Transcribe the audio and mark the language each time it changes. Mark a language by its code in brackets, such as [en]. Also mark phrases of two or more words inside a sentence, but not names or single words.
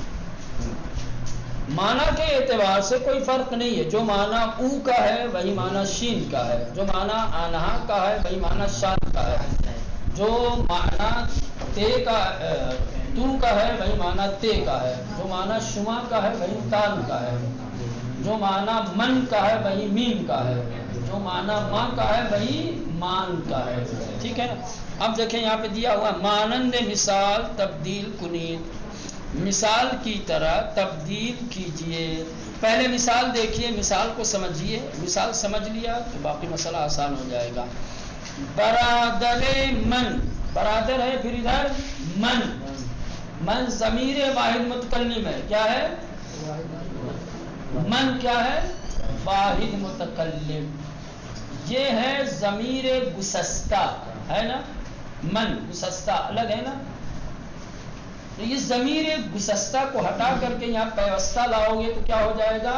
[ur] معنی کے اعتبار سے کوئی فرق نہیں ہے، جو معنی او کا ہے وہی معنی شین کا ہے، جو معنی آنہا کا ہے وہی معنی شان کا ہے، جو معنی تے کا تو کا ہے وہی معنی تے کا ہے، جو معنی شما کا ہے وہی تان کا ہے، جو معنی من کا ہے وہی میم کا ہے، جو معنی ماں کا ہے وہی مان کا ہے، ٹھیک ہے نا؟ اب دیکھیں یہاں پہ دیا ہوا [fa] مانند مثال تبدیل کنید، [ur] مثال کی طرح تبدیل کیجئے۔ پہلے مثال دیکھیے، مثال کو سمجھیے، مثال سمجھ لیا تو باقی مسئلہ آسان ہو جائے گا۔ [fa] برادر من، [ur] برادر ہے، پھر ادھر من، من ضمیر واحد متکلم ہے، کیا ہے؟ من کیا ہے؟ واحد متکلم۔ یہ ہے ضمیر گسستہ، ہے نا؟ من گسستہ الگ ہے نا؟ تو یہ ضمیر گسستہ کو ہٹا کر کے یہاں پیوستہ لاؤ گے تو کیا ہو جائے گا؟